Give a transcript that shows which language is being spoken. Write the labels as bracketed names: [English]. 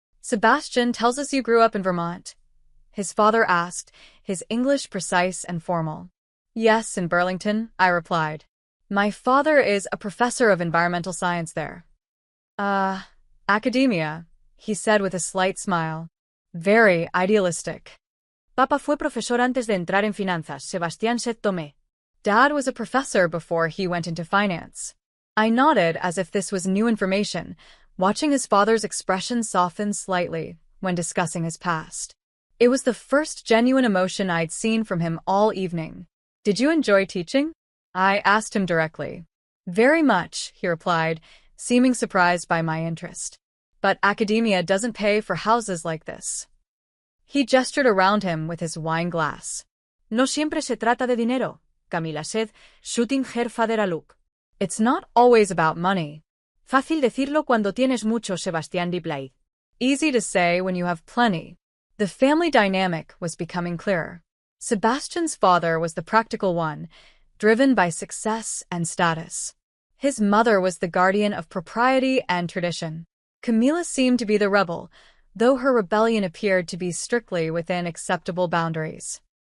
[English] Sebastian tells us you grew up in Vermont. His father asked, his English precise and formal. Yes, in Burlington, I replied. My father is a professor of environmental science there. Academia, he said with a slight smile. Very idealistic. [Spanish] Papa fue profesor antes de entrar en finanzas, Sebastián [English] said Tomé. Dad was a professor before he went into finance. I nodded as if this was new information, watching his father's expression soften slightly when discussing his past. It was the first genuine emotion I'd seen from him all evening. Did you enjoy teaching? I asked him directly. Very much, he replied, seeming surprised by my interest. But academia doesn't pay for houses like this. He gestured around him with his wine glass. [Spanish] No siempre se trata de dinero, [English] Camila said, shooting her father a look. It's not always about money. [Spanish] Fácil decirlo cuando tienes mucho, Sebastián [English] replied. Easy to say when you have plenty. The family dynamic was becoming clearer. Sebastian's father was the practical one, driven by success and status. His mother was the guardian of propriety and tradition. Camila seemed to be the rebel, though her rebellion appeared to be strictly within acceptable boundaries.